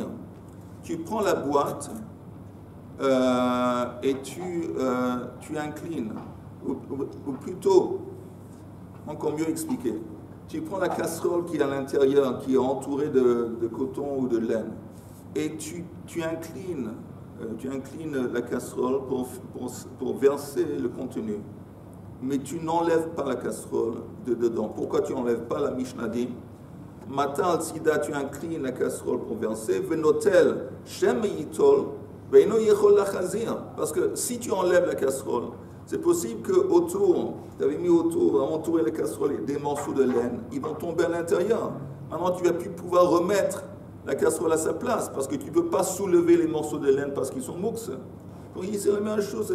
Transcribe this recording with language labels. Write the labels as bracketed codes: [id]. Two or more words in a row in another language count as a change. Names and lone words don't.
[fr] Tu prends la boîte et tu inclines, ou plutôt, encore mieux expliqué, tu prends la casserole qui est à l'intérieur, qui est entourée de coton ou de laine, et tu inclines la casserole pour verser le contenu. Mais tu n'enlèves pas la casserole de dedans. Pourquoi tu n'enlèves pas? La Mishnah dit [he] מטה על צידה, [fr] tu inclines la casserole pour verser, [he] ונוטל שמא יטול ואינו יכול להחזיר. [fr] Parce que si tu enlèves la casserole, c'est possible que autour, tu avais mis autour, entourer la casserole des morceaux de laine, ils vont tomber à l'intérieur. Maintenant, tu vas plus pouvoir remettre la casserole à sa place parce que tu ne peux pas soulever les morceaux de laine parce qu'ils sont mouxes. Donc, c'est la même chose.